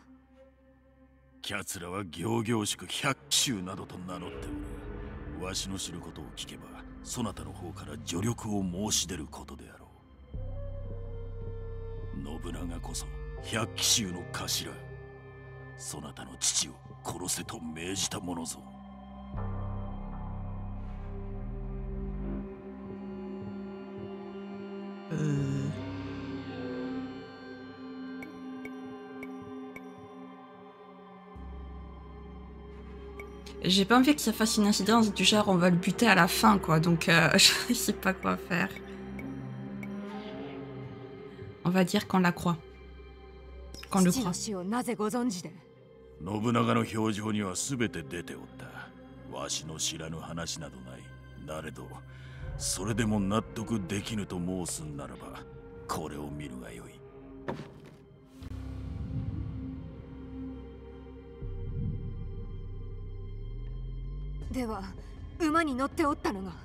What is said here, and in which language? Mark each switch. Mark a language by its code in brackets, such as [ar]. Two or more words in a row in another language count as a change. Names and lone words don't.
[ja] キャツらは仰々しく百鬼衆などと名乗っておる。わしの知ることを聞けば、そなたの方から助力を申し出ることであろう。信長こそ百鬼衆の頭。そなたの父を殺せと命じたものぞ。 [fr] J'ai pas envie que ça fasse une incidence du genre on va le buter à la fin quoi, donc je sais pas quoi faire. On va dire qu'on la croit. Qu'on le croit. [ja] 父の死をなぜご存知で？信長の表情には全て出ておった。わしの知らぬ話などない。なれど、それでも納得できぬと申すならば、これを見るがよい。では、馬に乗っておったのが？